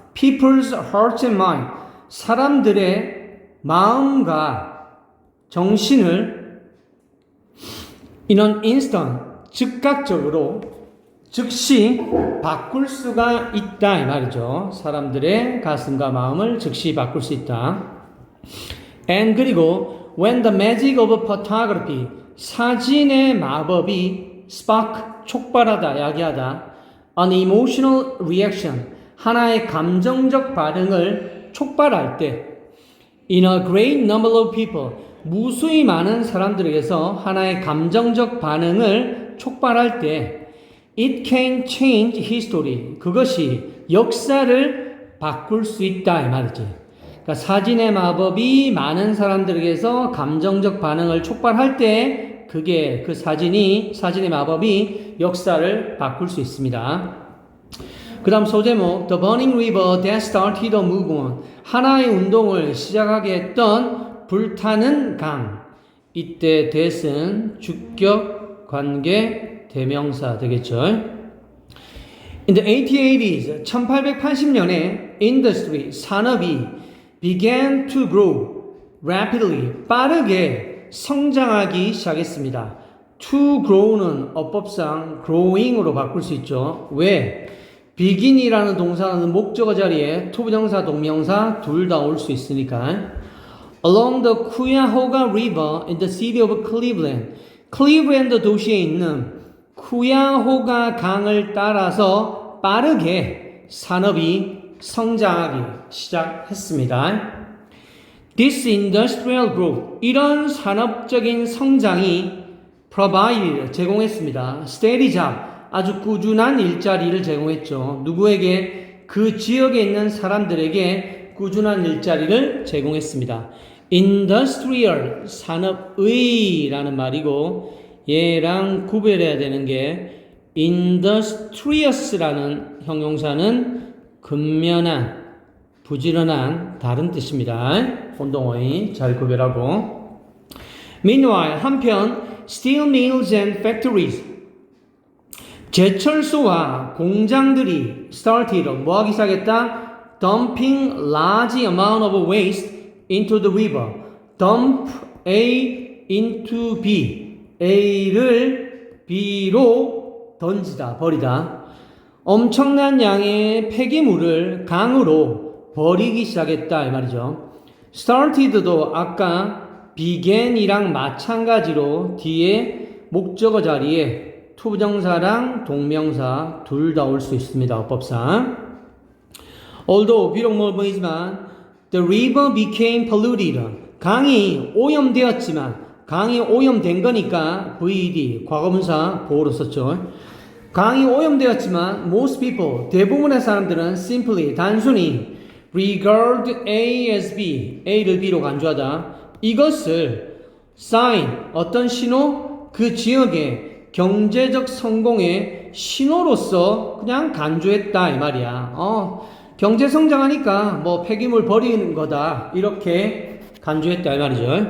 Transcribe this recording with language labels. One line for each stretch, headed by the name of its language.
English: People's hearts and mind,
Korean: 사람들의 마음과 정신을
English: in an instant,
Korean: 즉각적으로 즉시 바꿀 수가 있다 이 말이죠. 사람들의 가슴과 마음을 즉시 바꿀 수 있다.
English: And 그리고 when the magic of photography,
Korean: 사진의 마법이
English: spark,
Korean: 촉발하다, 야기하다.
English: An emotional reaction,
Korean: 하나의 감정적 반응을 촉발할 때
English: in a great number of people,
Korean: 무수히 많은 사람들에게서 하나의 감정적 반응을 촉발할 때
English: It can change history.
Korean: 그것이 역사를 바꿀 수 있다 이 말이지. 그러니까 사진의 마법이 많은 사람들에게서 감정적 반응을 촉발할 때 그게 그 사진의 마법이 역사를 바꿀 수 있습니다. 그 다음 소제목
English: The burning river that started a movement.
Korean: 하나의 운동을 시작하게 했던 불타는 강. 이때 that은 주격 관계 대명사 되겠죠.
English: In the 1880s, 1880년에 industry, 산업이 began to grow rapidly,
Korean: 빠르게 성장하기 시작했습니다.
English: To grow
Korean: 는 어법상 growing으로 바꿀 수 있죠. 왜? begin이라는 동사는 목적어 자리에 투부정사, 동명사 둘 다 올 수 있으니까.
English: Along the Cuyahoga River in the city of Cleveland,
Korean: 클리브랜드 도시에 있는 쿠야호가 강을 따라서 빠르게 산업이 성장하기 시작했습니다.
English: This industrial growth,
Korean: 이런 산업적인 성장이 provide, 제공했습니다.
English: steady job,
Korean: 아주 꾸준한 일자리를 제공했죠. 누구에게? 그 지역에 있는 사람들에게 꾸준한 일자리를 제공했습니다. industrial, 산업의라는 말이고 얘랑 구별해야 되는 게 industrious라는 형용사는 근면한, 부지런한 다른 뜻입니다. 혼동어휘 잘 구별하고.
English: Meanwhile, 한편 steel mills and factories,
Korean: 제철소와 공장들이
English: started,
Korean: 뭐하기 시작했다?
English: Dumping large amount of waste into the river. Dump A into B.
Korean: A를 B로 던지다, 버리다. 엄청난 양의 폐기물을 강으로 버리기 시작했다 이 말이죠. started도 아까 began이랑 마찬가지로 뒤에 목적어 자리에 투부정사랑 동명사 둘 다 올 수 있습니다. 어법상. Although 비록 뭐 보이지만
English: the river became polluted,
Korean: 강이 오염되었지만 강이 오염된 거니까 VD, 과거분사 보호로 썼죠. 강이 오염되었지만 most people, 대부분의 사람들은 simply, 단순히
English: regard A as B,
Korean: A를 B로 간주하다. 이것을 sign, 어떤 신호? 그 지역의 경제적 성공의 신호로서 그냥 간주했다 이 말이야. 경제 성장하니까 뭐 폐기물 버리는 거다 이렇게 간주했다 이 말이죠.